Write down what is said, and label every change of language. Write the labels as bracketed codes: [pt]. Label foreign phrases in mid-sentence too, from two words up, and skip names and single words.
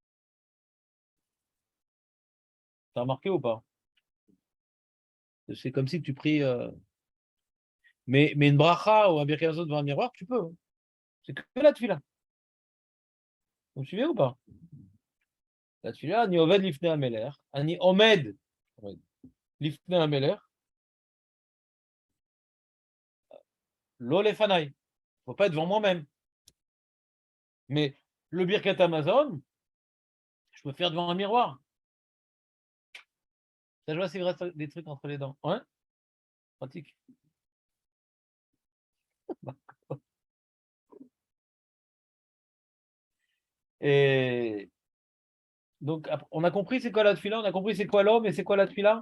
[fr] T'as remarqué ou pas? C'est comme si tu pries. Mais une bracha ou un birkat devant un miroir, tu peux, hein. C'est que la tefila. Vous me suivez ou pas? [he] La tefila, ני עובד לפני המלך, אני עומד לפני המלך, לא לפניי. [fr] Faut pas être devant moi-même. Mais le [he] ברכת המזון, [fr] je peux faire devant un miroir. Ça, je vois, c'est reste des trucs entre les dents. Ouais, pratique. Et donc, on a compris c'est quoi la tefila, on a compris c'est quoi l'homme et c'est quoi la tefila.